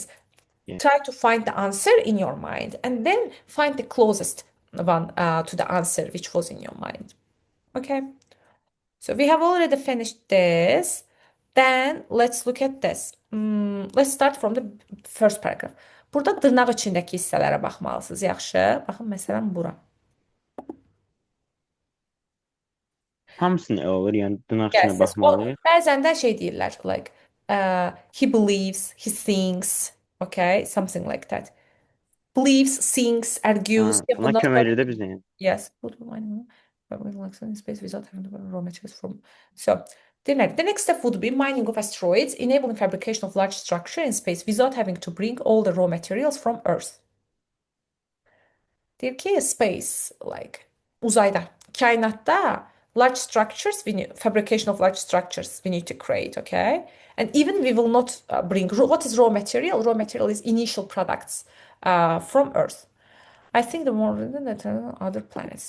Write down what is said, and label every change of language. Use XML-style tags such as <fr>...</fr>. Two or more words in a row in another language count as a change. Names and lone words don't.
<en>Yeah. try to find the answer in your mind and then find the closest one to the answer which was in your mind. Okay. So we have already finished this. Then let's look at this. Let's start from the first paragraph.</en> <az>Burada dırnaq içindəki hissələrə baxmalısınız. Yaxşı. Baxın məsələn bura. Hamısını olur, yəni dırnaq</az> <en>Yes,</en> <az>içinə</az> <en>yes.</en> <az>baxmalıyıq. Bəzən də şey deyirlər,</az> <en>like he believes, he thinks, okay, something like that. Believes, thinks, argues.</en> <az>Ha, buna Bunlar kömək edir də bizə yəni.</az> <en>yes. In space without having to raw materials from. So the next step would be mining of asteroids, enabling fabrication of large structure in space without having to bring all the raw materials from Earth.</en> <az>Deyir ki,</az> <en>space, like</en> <az>uzayda, kainatda</az> <en>large structures, fabrication of large structures we need to create, okay? And even we will not bring, what is raw material? Raw material is initial products from Earth. I think the more than other planets.</en>